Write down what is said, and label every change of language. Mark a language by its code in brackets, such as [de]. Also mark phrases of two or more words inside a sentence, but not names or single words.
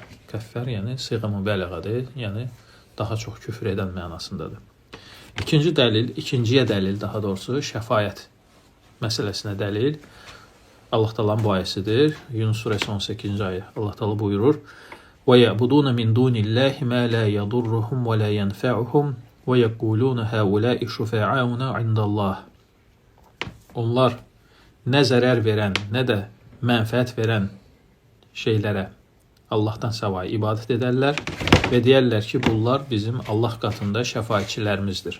[az] Kəffər yəni siğə mübələğədir. Yəni daha çox küfr edən mənasındadır. İkinciyə dəlil, daha doğrusu şəfaət məsələsinə dəlil Allah Taala'nın bu ayəsidir. Yunus surəsi 18-ci ayə. Allah Taala buyurur: [ar] "و يعبدون من دون الله ما لا يضرهم و لا ينفعهم و يقولون هؤلاء شفعاؤنا عند الله." [az] Onlar nə zərər verən, nə də mənfəət verən şeylərə Allahdan savayı ibadət edərlər və deyərlər ki, bunlar bizim Allah qatında şəfaətçilərimizdir.